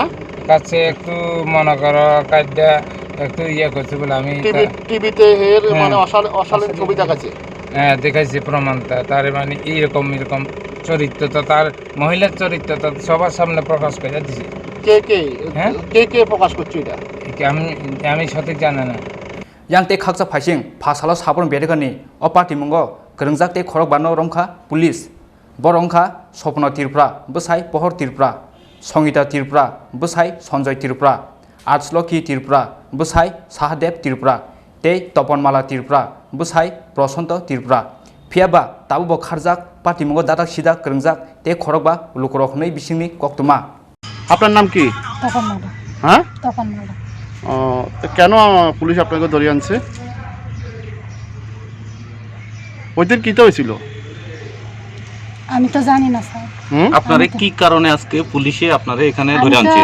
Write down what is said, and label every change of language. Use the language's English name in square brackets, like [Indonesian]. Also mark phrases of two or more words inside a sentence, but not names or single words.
[Bangla] কাটছে একটু মনে করো কাটটা একটু ইয়ে করছে বলে। আমি টিভিতে মানে অশালীন ছবি দেখাচ্ছে। হ্যাঁ, দেখাইছি প্রমাণটা। তার মানে এইরকম এরকম চরিত্র তো, তার মহিলার চরিত্র তো সবার সামনে প্রকাশ করে দিছে। কে প্রকাশ করছে এটা? আমি সঠিক জানি না। [Kok Borok] yang te khaksa phaising phasalo sabron bedegani o party mungo grengjak te khorok bano rongkha police borongkha sopna Tripura bwsai pohor Tripura songita Tripura bwsai Sanjoy Tripura Artsloki Tripura bwsai Sahadev Tripura te Toponmala Tripura bwsai Prosonto Tripura phiaba tabu bo kharjak party mungo dadak sidak grengjak te khorok ba lukorok nei bisingni koktuma। [Bangla] আপনার নাম কি? তপনমালা। হ্যাঁ, তপনমালা। কেন পুলিশ আপনাকে ধরে আনছে? ওই দিন কি তো হয়েছিল? আমি তো জানি না স্যার। আপনারে কি কারণে আজকে পুলিশে আপনারে এখানে ধরে আনছে?